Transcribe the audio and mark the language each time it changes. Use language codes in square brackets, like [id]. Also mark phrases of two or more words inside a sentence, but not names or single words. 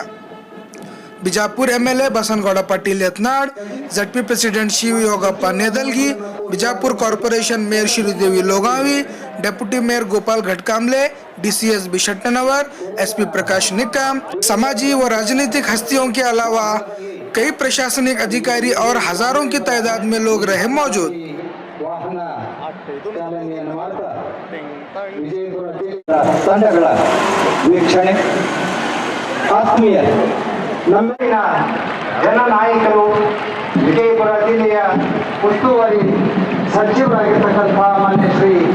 [hi] बीजापुर MLA बसनगौड़ा पाटिल यत्नाड़, [en] ZP president [hi] शिव योगप्पा नेदलगी, बीजापुर [en] corporation mayor [hi] श्रीदेवी लोगावी, [en] deputy mayor [hi] गोपाल घटकामले, DCS बिशट्टनवर, SP प्रकाश निकम, समाजी व राजनीतिक हस्तियों के अलावा कई प्रशासनिक अधिकारी और हजारों की तादाद में लोग रहे मौजूद। [kn] ತಂಡಗಳ ವೀಕ್ಷಣೆ ಆತ್ಮೀಯ ನಮ್ಮಿನ ಜನನಾಯಕರು ವಿಜಯಪುರ ಜಿಲ್ಲೆಯ ಉಸ್ತುವಾರಿ ಸಚಿವರಾಗಿರ್ತಕ್ಕಂಥ ಮಾನ್ಯ ಶ್ರೀ